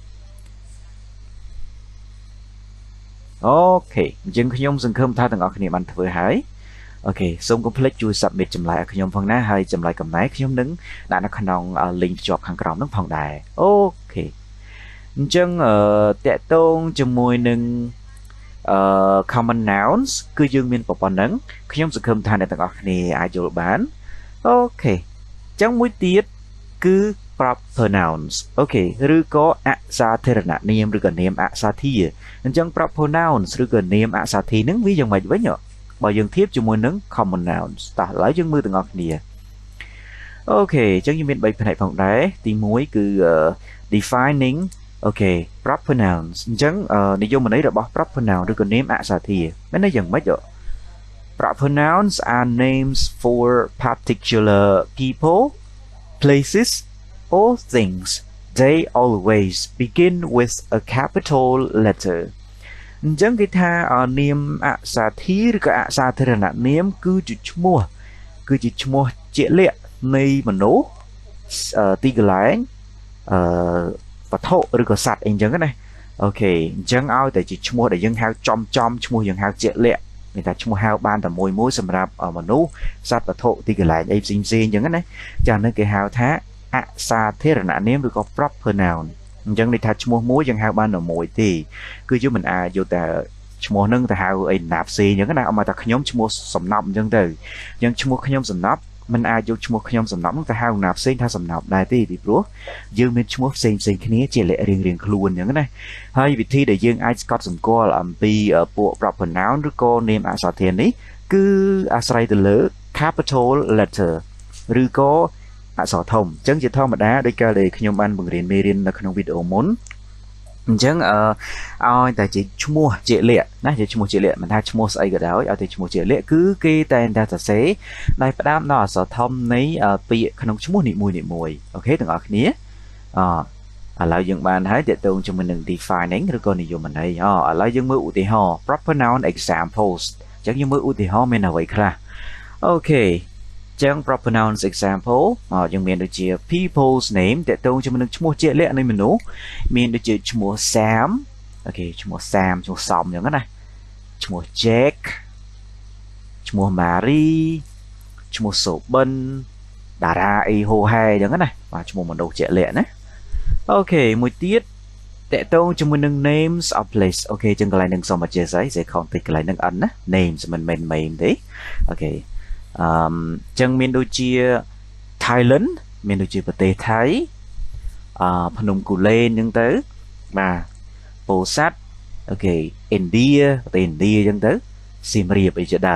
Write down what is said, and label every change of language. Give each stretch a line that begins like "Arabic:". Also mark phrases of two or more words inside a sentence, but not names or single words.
Khmer: អូខេអញ្ចឹងខ្ញុំសង្ឃឹមថាទាំងអស់គ្នាបានធ្វើហើយអូខេសូមកុំភ្លេចជួយ submit ចម្លើយឲ្យខ្ញុំផងណាហើយចម្លើយកំណែខ្ញុំនឹងដាក់នៅក្នុង link ភ្ជាប់ខាងក្រោមហ្នឹងផងដែរអូខេអញ្ចឹងតកតងជាមួយនឹង
English: common nouns
Khmer: គឺយើងមានប៉ុណ្ណឹងខ្ញុំសង្ឃឹមថាអ្នកទាំងអស់គ្នាអាចយល់បានអូខេអញ្ចឹងមួយទៀតគឺ proper nouns អូខេឬក៏អសាធារណនាមឬក៏នាមអសាធារអញ្ចឹង
English: proper nouns
Khmer: ឬក៏នាមអសាធារនឹងវាយ៉ាងម៉េចវិញបើយើងធៀបជាមួយនឹង
English: common nouns
Khmer: តោះឥឡូវយើងមើលទាំងអស់គ្នាអូខេអញ្ចឹងយើងមាន3ផ្នែកផងដែរទី1គឺ defining អូខេ
English: proper nouns
Khmer: អញ្ចឹងនិយមន័យរបស់
English: proper noun
Khmer: ឬក៏នាមអសាធារមានន័យយ៉ាងម៉េច
English: proper nouns are names for particular people places or things they always begin with a capital letter
Khmer: អញ្ចឹងគេថានាមអសាធារឬក៏អសា ធារណនាមគឺជាឈ្មោះជាក់លាក់នៃមនុស្សទីកន្លែងវត្ថុឬក៏សត្វអីអញ្ចឹងណាអូខេអញ្ចឹងឲ្យតែជាឈ្មោះដែលយើងហៅចំឈ្មោះយើងហៅជាក់លាក់មានតែឈ្មោះហៅបានតែមួយសម្រាប់មនុស្សសត្វវត្ថុទីកន្លែងអីផ្សេងអញ្ចឹងណាចា៎នឹងគេហៅថាអសាធារណនាមឬក៏
English: proper noun
Khmer: អញ្ចឹងន័យថាឈ្មោះមួយយើងហៅបានតែមួយទេគឺយើងមិនអាចយកតែឈ្មោះនឹងទៅហៅអីណាផ្សេងអញ្ចឹង ណាអមតែខ្ញុំឈ្មោះសំណប់អញ្ចឹងទៅអញ្ចឹងឈ្មោះខ្ញុំសំណប់មិនអាចយកឈ្មោះខ្ញុំសំណប់នឹងទៅហៅណាផ្សេងថាសំណប់ដែរទេពីព្រោះយើងមានឈ្មោះផ្សេងគ្នាជាលក្ខរៀងខ្លួនអញ្ចឹងណាហើយវិធីដែលយើងអាចស្កត់សម្គាល់អំពីពួក
English: proper noun
Khmer: ឬក៏នាមអសាធារនេះគឺអាស្រ័យទៅលើ
English: capital letter
Khmer: ឬក៏អក្សរធំអញ្ចឹងជាធម្មតាដោយកាលដែលខ្ញុំបានបង្រៀនមេរៀននៅក្នុងវីដេអូមុនអញ្ចឹង ឲ្យតែជាឈ្មោះជាក់លាក់ណាជាឈ្មោះជាក់លាក់មិនថាឈ្មោះស្អីក៏ដោយឲ្យតែឈ្មោះជាក់លាក់គឺគេតែងតែសរសេរដោយផ្ដើមដោយអក្សរធំនៃពាក្យក្នុងឈ្មោះនីមួយអូខេទាំងអស់គ្នាឥឡូវយើងបានហើយទាក់ទងជាមួយនឹង defining ឬក៏និយមន័យឥឡូវយើងមើលឧទាហរណ៍
English: proper noun examples
Khmer: អញ្ចឹងយើងមើលឧទា ហរណ៍មានអ្វីខ្លះអូខេចឹង
English: proper nouns example
Khmer: យើងមានដូចជា
English: people's name
Khmer: តើតើជាមួយនឹងឈ្មោះជាក់លាក់នៃមនុស្សមានដូចជាឈ្មោះ Sam អូខេឈ្មោះ Sam ឈ្មោះសំអញ្ចឹងណាឈ្មោះ Jack ឈ្មោះ Mary ឈ្មោះ Sobin តារាអីហូហែអញ្ចឹងណាបាទ ឈ្មោះមនុស្សជាក់លាក់ណាអូខេមួយទៀតតើតើជាមួយនឹង
English: names of place
Khmer: អូខេចឹងកន្លែងនឹងសូមអធិស្ឋានសេខំតិចកន្លែងនឹង n ណា names មិនមែន main ទេអូខេចឹងមានដូច ជា Thailand មានដូចជាប្រទេសថៃភ្នំគូលែនអញ្ចឹងទៅបាទពោធិ៍សាត់អូខេឥណ្ឌាប្រទេសឥណ្ឌាអញ្ចឹងទៅសៀមរាបអីជាដើ